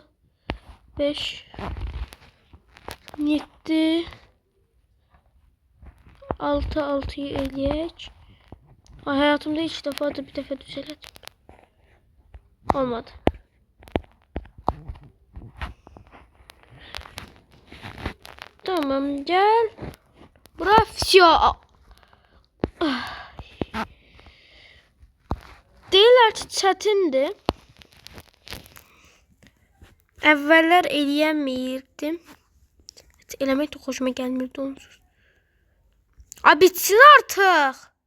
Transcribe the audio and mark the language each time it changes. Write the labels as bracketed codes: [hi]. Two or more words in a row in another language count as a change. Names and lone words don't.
[az] 5 7 6'yı eləyək. [tr] Hayatımda hiç defa da bir defa düzeledim. Olmadı. Tamam gel. Bravo. [az] Deyirlər ki çətindi. Əvvəllər eləyəmirdim. Eləmək də xoşuma gəlmirdi onsuz. [tr] Bitsin artık.